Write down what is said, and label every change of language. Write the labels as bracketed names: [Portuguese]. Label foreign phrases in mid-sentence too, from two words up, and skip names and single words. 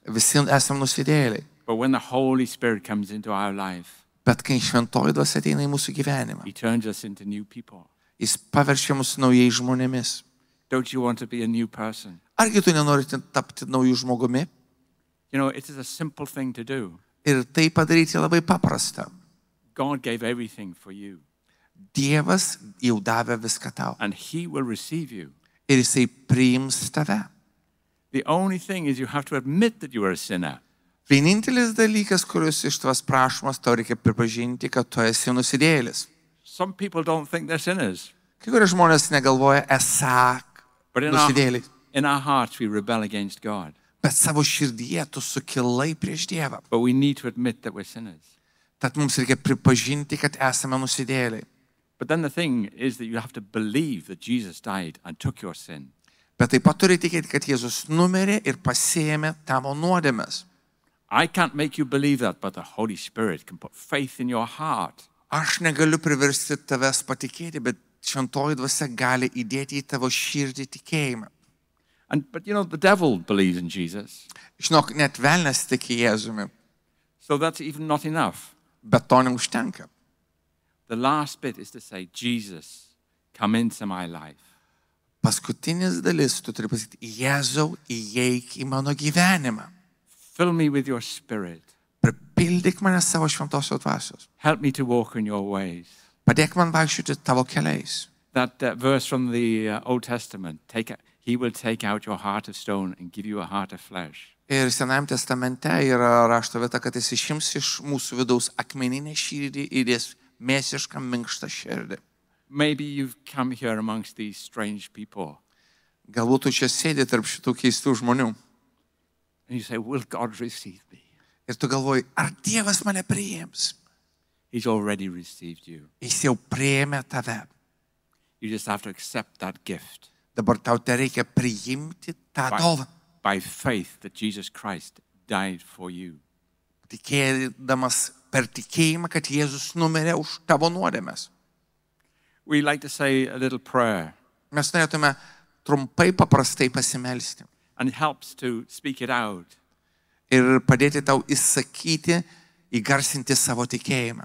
[Lithuanian] Visi esame nusidėjėliai. [English] But when the Holy Spirit comes into our life, [Lithuanian] Bet kai šventoji dvasia ateina į mūsų gyvenimą, [English] he turns us into new people. [Lithuanian] jis paverčia mus naujais žmonėmis. [English] Don't you want to be a new person? [Lithuanian] Argi tu nenorite tapti naujų žmogumi? [English] You know, it is a simple thing to do. [Lithuanian] Ir tai padaryti labai paprasta. [English] God gave everything for you, [Lithuanian] Dievas jau davė viską tau. [English] and he will receive you. [Lithuanian] Ir jisai priims tave. [English] The only thing is you have to admit that you are a sinner. [Lithuanian] Vienintelis dalykas, kuris iš tavęs prašomas, tau reikia pripažinti, kad tu esi nusidėjėlis. [English] Some people don't think they're sinners, [Lithuanian] Kai kurie žmonės negalvoja esą but nusidėjėliai. [English] in our hearts we rebel against God. [Lithuanian] Bet savo širdyje tu sukilai prieš Dievą. [English] But we need to admit that we're sinners. [Lithuanian] Tad mums reikia pripažinti, kad esame nusidėjėliai. [English] But then the thing is that you have to believe that Jesus died and took your sin. [Lithuanian] Bet taip pat turi tikėti, kad Jėzus numirė ir pasiėmė tavo nuodėmes. [English] I can't make you believe that, but the Holy Spirit can put faith in your heart. [Lithuanian] Aš negaliu priversti tavęs patikėti, bet šventoji dvasia gali įdėti į tavo širdį tikėjimą. [English] But you know, the devil believes in Jesus. [Lithuanian] Žinok, net velnias tiki Jėzumi, [English] So that's even not enough. [Lithuanian] bet to neužtenka. [English] The last bit is to say, Jesus, come into my life. [Lithuanian] Paskutinis dalis, tu turi pasakyti, Jėzau, įeik į mano gyvenimą. [English] Fill me with your spirit. [Lithuanian] Pripildyk mane savo šventosios dvasios. [English] Help me to walk in your ways. [Lithuanian] Padėk man vaikščioti tavo keliais. [English] That verse from the Old Testament, he will take out your heart of stone and give you a heart of flesh. [Lithuanian] Ir Senajame testamente yra rašto vieta, kad jis išims iš mūsų vidaus akmeninę širdį ir jis mėsišką minkštą širdį. [English] Maybe you've come here amongst these strange people [Lithuanian] Galbūt tu čia sėdi tarp šitų keistų žmonių. [English] and you say, will God receive me? [Lithuanian] Ir tu galvoji, ar Dievas mane priims? [English] He's already received you. [Lithuanian] Jis jau priėmė tave. [English] You just have to accept that gift [Lithuanian] Dabar tau te reikia priimti tą dovaną. [English] by faith that Jesus Christ died for you. [Lithuanian] Tikėdamas per tikėjimą, kad Jėzus numirė už tavo nuodėmes. [English] We like to say a little prayer, [Lithuanian] Mes norėtume trumpai paprastai pasimelsti [English] and it helps to speak it out. [Lithuanian] ir padėti tau įsakyti, įgarsinti savo tikėjimą.